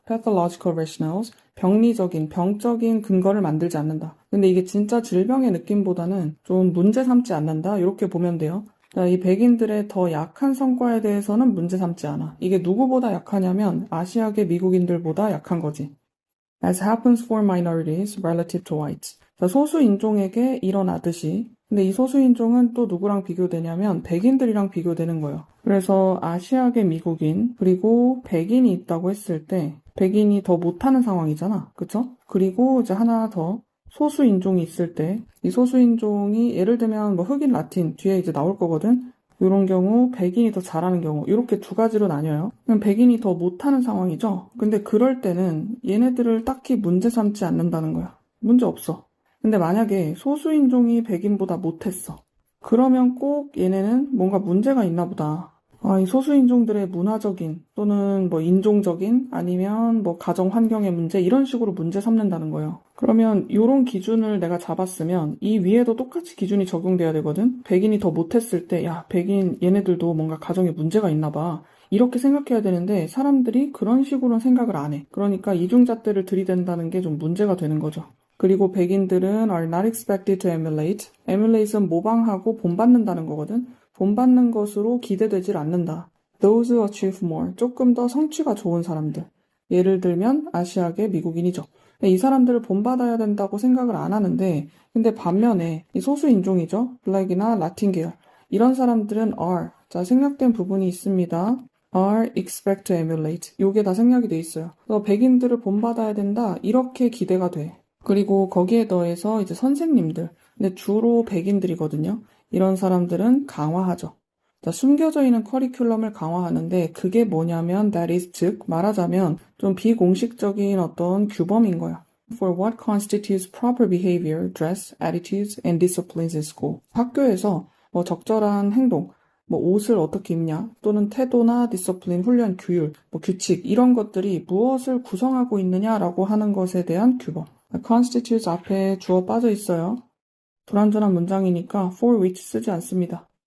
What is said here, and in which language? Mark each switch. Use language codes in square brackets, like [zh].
[en] pathological rationales, [ko] 병적인 근거를 만들지 않는다. 근데 이게 진짜 질병의 느낌보다는 좀 문제 삼지 않는다. 이렇게 보면 돼요. 이 백인들의 더 약한 성과에 대해서는 문제 삼지 않아. 이게 누구보다 약하냐면 아시아계 미국인들보다 약한 거지. [en] As happens for minorities relative to whites. [ko] 소수 인종에게 일어나듯이. 근데 이 소수 인종은 또 누구랑 비교되냐면 백인들이랑 비교되는 거예요. 그래서 아시아계 미국인 그리고 백인이 있다고 했을 때 백인이 더 못하는 상황이잖아. 그쵸? 그리고 이제 하나 더 소수 인종이 있을 때 이 소수 인종이 예를 들면 뭐 흑인 라틴 뒤에 이제 나올 거거든. 이런 경우 백인이 더 잘하는 경우 이렇게 두 가지로 나뉘어요. 그럼 백인이 더 못하는 상황이죠. 근데 그럴 때는 얘네들을 딱히 문제 삼지 않는다는 거야. 문제 없어. 근데 만약에 소수인종이 백인보다 못했어. 그러면 꼭 얘네는 뭔가 문제가 있나 보다. 이 소수인종들의 문화적인 또는 뭐 인종적인 아니면 뭐 가정 환경의 문제 이런 식으로 문제 삼는다는 거예요. 그러면 이런 기준을 내가 잡았으면 이 위에도 똑같이 기준이 적용돼야 되거든. 백인이 더 못했을 때 야, 백인 얘네들도 뭔가 가정에 문제가 있나 봐. 이렇게 생각해야 되는데 사람들이 그런 식으로는 생각을 안 해. 그러니까 이중잣대를 들이댄다는 게 좀 문제가 되는 거죠. 그리고 백인들은 [en] are not expected to emulate. [ko] emulate은 모방하고 본받는다는 거거든. 본받는 것으로 기대되질 않는다. [en] Those who achieve more. [ko] 조금 더 성취가 좋은 사람들. 예를 들면 아시아계 미국인이죠. 이 사람들을 본받아야 된다고 생각을 안 하는데 근데 반면에 이 소수 인종이죠. 블랙이나 라틴 계열. 이런 사람들은 are. 자, 생략된 부분이 있습니다. [en] are expect to emulate. [ko] 요게 다 생략이 돼 있어요. 그래서 백인들을 본받아야 된다. 이렇게 기대가 돼. 그리고 거기에 더해서 이제 선생님들. 근데 주로 백인들이거든요. 이런 사람들은 강화하죠. 자, 숨겨져 있는 커리큘럼을 강화하는데 그게 뭐냐면 [en] that is [ko] 즉 말하자면 좀 비공식적인 어떤 규범인 거야. [en] For what constitutes proper behavior, dress, attitudes, and disciplines in school. [ko] 학교에서 뭐 적절한 행동, 뭐 옷을 어떻게 입냐, 또는 태도나 디서플린, 훈련, 규율, 뭐 규칙 이런 것들이 무엇을 구성하고 있느냐라고 하는 것에 대한 규범. constitutes 앞에 주어 빠져 있어요. 불완전한 문장이니까 for which 쓰지 않습니다.